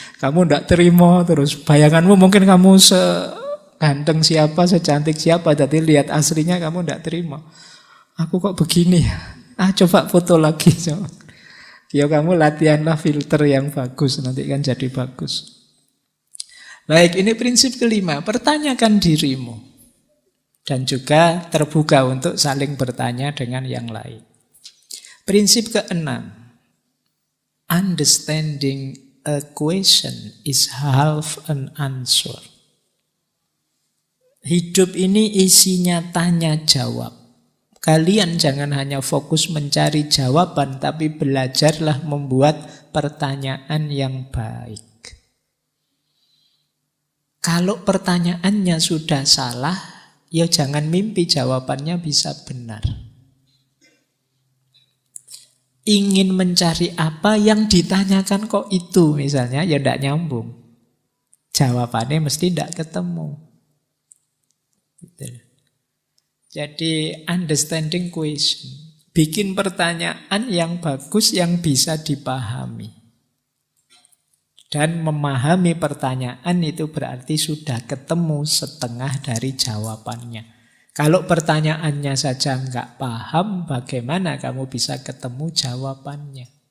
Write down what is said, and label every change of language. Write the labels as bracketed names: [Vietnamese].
[Indonesian] Kamu tidak terima terus. Bayanganmu mungkin kamu seganteng siapa, secantik siapa, jadi lihat aslinya kamu tidak terima. Aku kok begini ya? Coba foto lagi. Coba. Ya kamu latihanlah filter yang bagus, nanti kan jadi bagus. Baik, ini prinsip kelima. Pertanyakan dirimu. Dan juga terbuka untuk saling bertanya dengan yang lain. Prinsip keenam. [English] Understanding a question is half an answer. [Indonesian] Hidup ini isinya tanya jawab. Kalian jangan hanya fokus mencari jawaban, tapi belajarlah membuat pertanyaan yang baik. Kalau pertanyaannya sudah salah, ya jangan mimpi jawabannya bisa benar. Ingin mencari apa yang ditanyakan kok itu misalnya, ya tidak nyambung. Jawabannya mesti tidak ketemu. Gitu. [English] Jadi understanding question. [Indonesian] Bikin pertanyaan yang bagus yang bisa dipahami. Dan memahami pertanyaan itu berarti sudah ketemu setengah dari jawabannya. Kalau pertanyaannya saja nggak paham, bagaimana kamu bisa ketemu jawabannya?